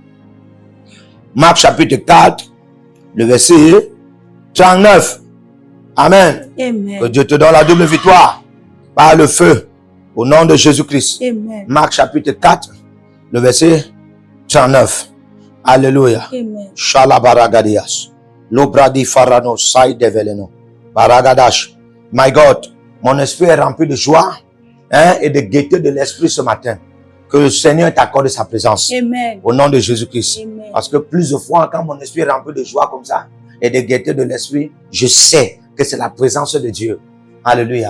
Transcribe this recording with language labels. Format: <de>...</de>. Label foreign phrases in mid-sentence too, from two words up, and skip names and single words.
<fr>Marc chapitre 4, le verset 39. Amen. Amen. Que Dieu te donne la double victoire par le feu. Au nom de Jésus-Christ. Amen. Marc chapitre 4, le verset 39. Alléluia. Amen. Shalabaragadias. Lobradi farano sai develeno. Baragadash.</fr> <en>My God,</en> <fr>mon esprit est rempli de joie et de gaieté de l'esprit ce matin. Que le Seigneur t'accorde sa présence. Amen. Au nom de Jésus-Christ. Amen. Parce que plusieurs fois, quand mon esprit est rempli de joie comme ça et de gaieté de l'esprit, je sais que c'est la présence de Dieu. Alléluia.</fr>